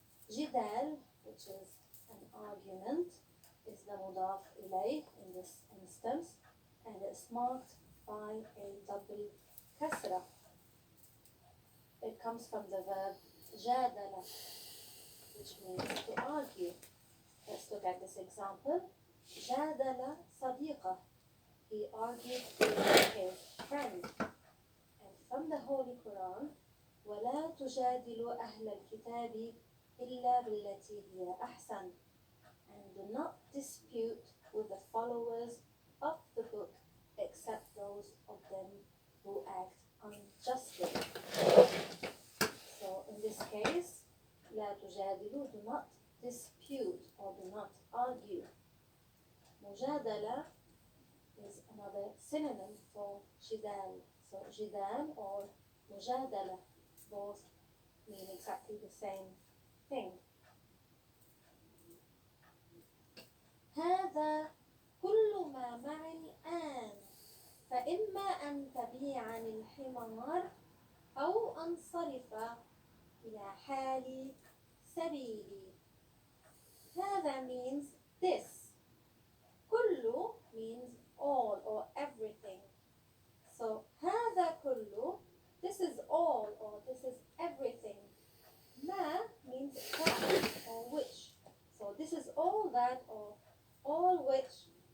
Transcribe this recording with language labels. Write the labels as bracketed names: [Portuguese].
[English] Jidal, which is an argument, is the mudaf ilayh in this instance, and it's marked by a double kasra. It comes from the verb jadala, which means to argue. Let's look at this example. Jadala sadiqa. He argued with his friend. And from the Holy Quran, [Arabic] وَلَا تُجَادِلُوا أَهْلَ الْكِتَابِ إِلَّا بِالَّتِي هِيَ أَحْسَنُ. [English] And do not dispute with the followers of the book except those of them who act unjustly. So in this case, [Arabic] لا تجادلوا, [English] do not dispute or do not argue. Mujadala is another synonym for jidal. So jidal or mujadala both mean exactly the same thing. [Arabic] هذا كل ما معي الآن فإما أن تبيعني الحمار أو أنصرف إلى حالي سبيلي. [English] هذا means this. كل means all or everything. So [Arabic] هذا كل, [English] this is all or this is everything. ما means that or which. So this is all that or all which.